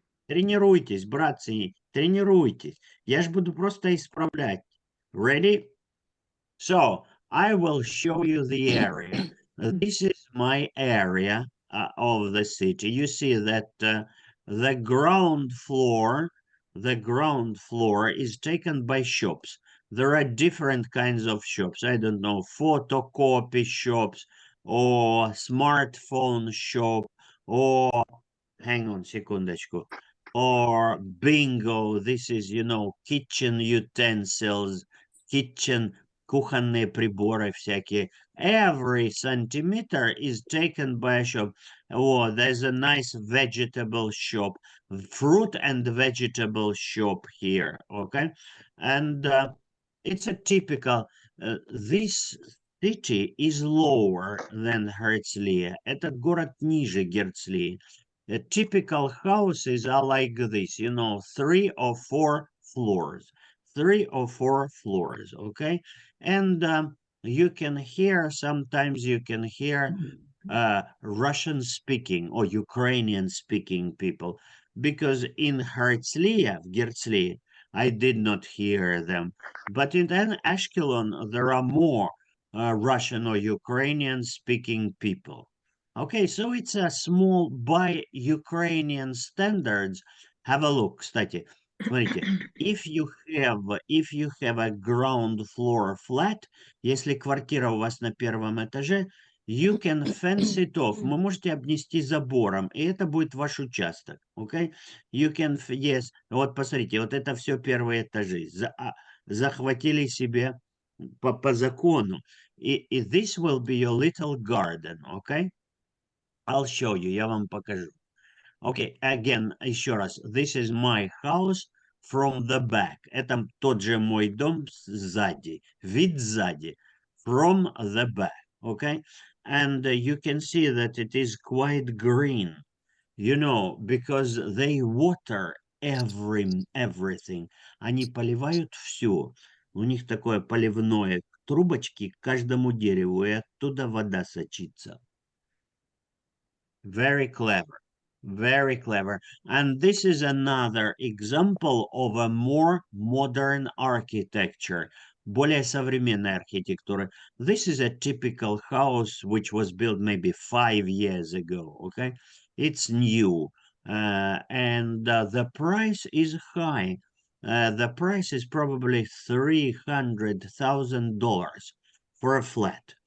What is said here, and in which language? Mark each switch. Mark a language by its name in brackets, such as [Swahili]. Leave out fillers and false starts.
[Russian] Тренируйтесь, братцы, тренируйтесь. Я же буду просто исправлять. [English] Ready? So, I will show you the area. This is my area of the city. You see that the ground floor is taken by shops. There are different kinds of shops. I don't know, photocopy shops or smartphone shop or, hang on, [Russian] секундочку, [English] or bingo. This is, you know, kitchen utensils, kitchen, [Russian] кухонные приборы всякие. [English] Every centimeter is taken by a shop. Oh, there's a nice vegetable shop, fruit and vegetable shop here, okay? And it's a typical, this city is lower than Herzliya. [Russian] Этот город ниже Герцлии. [English] The typical houses are like this, you know, 3 or 4 floors. 3 or 4 floors, okay? And you can hear, sometimes you can hear Russian speaking or Ukrainian speaking people, because in Herzliya, Gertzli, I did not hear them. But in Ashkelon, there are more Russian or Ukrainian speaking people. Okay, so it's a small, by Ukrainian standards. Have a look, [Russian] кстати. Смотрите, [English] if you have a ground floor flat, [Russian] если квартира у вас на первом этаже, [English] you can fence it off. [Russian] Вы можете обнести забором, и это будет ваш участок, okay? [English] You can, yes, [Russian] вот посмотрите, вот это все первые этажи. Захватили себе по закону. [English] И this will be your little garden, okay? I'll show you, [Russian] я вам покажу. [English] Okay, again, [Russian] еще раз. [English] This is my house from the back. [Russian] Это тот же мой дом сзади. Вид сзади. [English] From the back, okay? And you can see that it is quite green. You know, because they water everything. [Russian] Они поливают все. У них такое поливное трубочки к каждому дереву, и оттуда вода сочится. [English] Very clever. Very clever. And this is another example of a more modern architecture. [Russian] Более современная архитектура. [English] This is a typical house which was built maybe 5 years ago. Okay, it's new, and the price is high. The price is probably $300,000 for a flat.